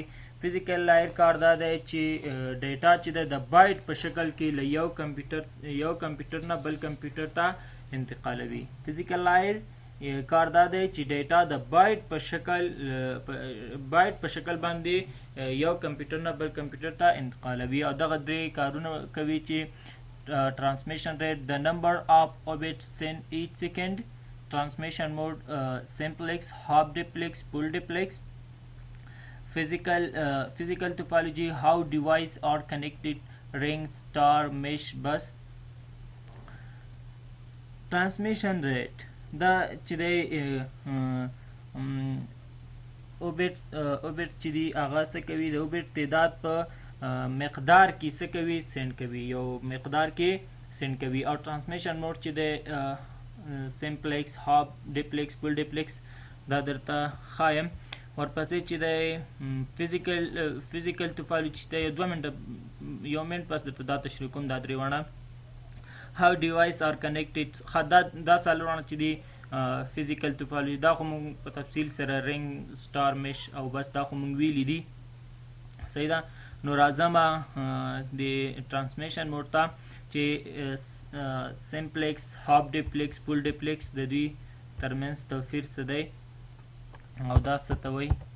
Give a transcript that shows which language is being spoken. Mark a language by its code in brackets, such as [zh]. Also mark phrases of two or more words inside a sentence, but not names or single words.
[en] physical layer [ps] کار دا دی چې ډیټا چې د بایټ په شکل کې له یو کمپیوټر نه بل کمپیوټر ته انتقالوي. [en] physical layer [ps] کار دا دی چې ډیټا د بایټ په شکل باندې یو کمپیوټر نه بل کمپیوټر ته انتقالوي او دغه درې کارونه کوي چې [en] transmission rate, the number of bits sent each second, transmission mode, simplex, half duplex, full duplex, physical topology, how device are connected, ring, star, mesh, bus. Transmission rate [ps] دا چې دی اوبټس چې دی هغه څه کوي، د اوبټ تعداد په مقدار کې څه کوي، سینډ کوي، یو مقدار کې سینډ کوي. او [en] transmission mode [ps] چې دی [en] simplex, half duplex, full duplex [ps] دا درته ښایم. ورپسې چې دی [en] physical topology [ps] چې دی یو منټ پس درته دا تشریح کوم. دا درې وړه [en] how device are connected [ps] دا څلورونه چې دي [en] physical topology [ps] دا خو موږ په تفصیل سره رنګ، سټار، مش او بس دا خو موږ ویلي دي. صحیح ده. نو راځم د [en] transmission mode [ps] ته چې [en] simplex, half duplex, full duplex [ps] د دوی ترمنځ توپیر څه دی او دا څه ته وایي.